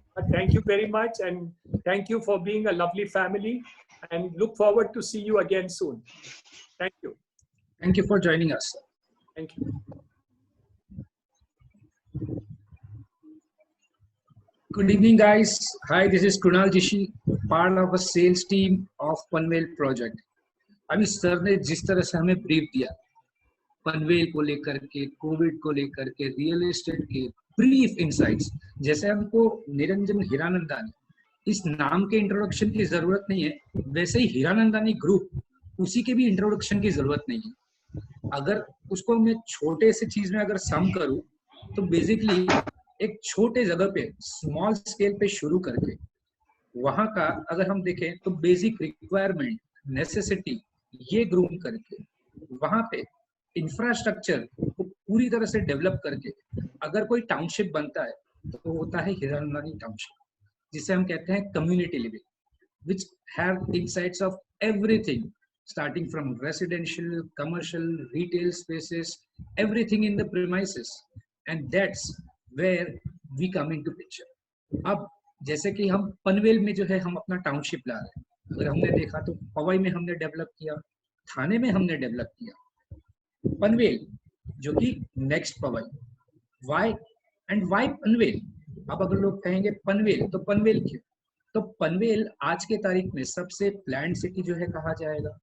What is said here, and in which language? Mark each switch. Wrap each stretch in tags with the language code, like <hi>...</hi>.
<en>But thank you very much, and thank you for being a lovely family, and look forward to see you again soon. Thank you. Thank you for joining us. Thank you. Good evening, guys. Hi, this is Krunal Jishi, part of a sales team of Panvel project.</en> <hi>अभी sir ने जिस तरह से हमें brief दिया पनवेल को लेकर के, कोविड को लेकर के, रियल एस्टेट के ब्रीफ इनसाइट्स, जैसे हमको निरंजन हीरानंदानी इस नाम के इंट्रोडक्शन की जरूरत नहीं है, वैसे ही हीरानंदानी ग्रुप उसी के भी इंट्रोडक्शन की जरूरत नहीं है. अगर उसको मैं छोटे से चीज में अगर सम करूं तो बेसिकली एक छोटे जगह पे स्मॉल स्केल पे शुरू करके वहां का अगर हम देखें तो बेसिक रिक्वायरमेंट, नेसेसिटी ये ग्रूम करके वहां पे इंफ्रास्ट्रक्चर को पूरी तरह से डेवलप करके अगर कोई टाउनशिप बनता है तो होता है हीरानंदानी टाउनशिप. जिसे हम कहते हैं community living,</hi> <en>which have insights of everything, starting from residential, commercial, retail spaces, everything in the premises, and that's where we come into picture.</en> <hi>अब जैसे कि हम पनवेल में जो है हम अपना टाउनशिप ला रहे हैं, अगर हमने देखा तो पवई में हमने डेवलप किया, थाने में हमने डेवलप किया, पनवेल जो कि next Pawai, Y and Y Panvel. अब अगर लोग कहेंगे पनवेल तो पनवेल क्यों, तो पनवेल आज के तारीख में सबसे प्लान्ड सिटी जो है कहा जाएगा।</hi>